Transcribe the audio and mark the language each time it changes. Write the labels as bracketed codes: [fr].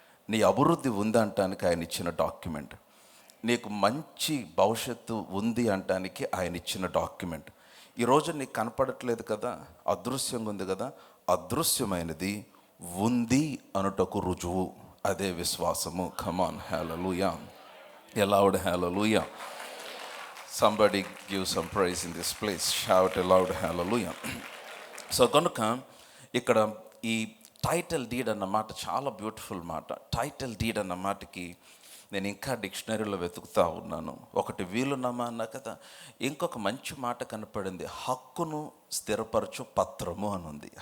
[te] నీ అభివృద్ధి ఉంది అంటానికి ఆయన ఇచ్చిన డాక్యుమెంట్. నీకు మంచి భవిష్యత్తు ఉంది అంటానికి ఆయన ఇచ్చిన డాక్యుమెంట్. ఈరోజు నీకు కనపడట్లేదు కదా, అదృశ్యంగా ఉంది కదా, అదృశ్యమైనది ఉంది అనుటకు రుజువు, అదే విశ్వాసము. [en] Come on, hallelujah, a loud hallelujah. Somebody give some praise in this place. Shout a loud hallelujah. [te] So కనుక ఇక్కడ ఈ టైటిల్ డీడ్ అన్న మాట చాలా బ్యూటిఫుల్ మాట. టైటిల్ డీడ్ అన్న మాటకి నేను ఇంకా డిక్షనరీలో వెతుకుతూ ఉన్నాను. ఒకటి వీలునామా అన్నా కదా, ఇంకొక మంచి మాట కనపడింది, హక్కును స్థిరపరచు పత్రము అని ఉంది.